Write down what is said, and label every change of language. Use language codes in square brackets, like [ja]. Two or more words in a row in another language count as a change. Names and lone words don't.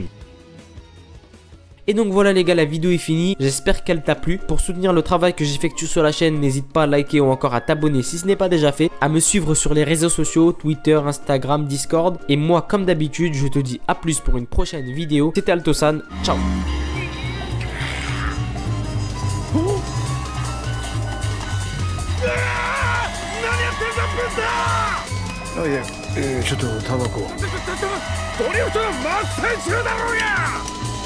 [fr] Et donc voilà les gars, la vidéo est finie, j'espère qu'elle t'a plu. Pour soutenir le travail que j'effectue sur la chaîne, n'hésite pas à liker ou encore à t'abonner si ce n'est pas déjà fait, à me suivre sur les réseaux sociaux, Twitter, Instagram, Discord. Et moi comme d'habitude, je te dis à plus pour une prochaine vidéo. C'était Altosan, ciao. [en] Oh yeah, [ja] ちょっとタバコ。ドリフトの真っ最中だろうが。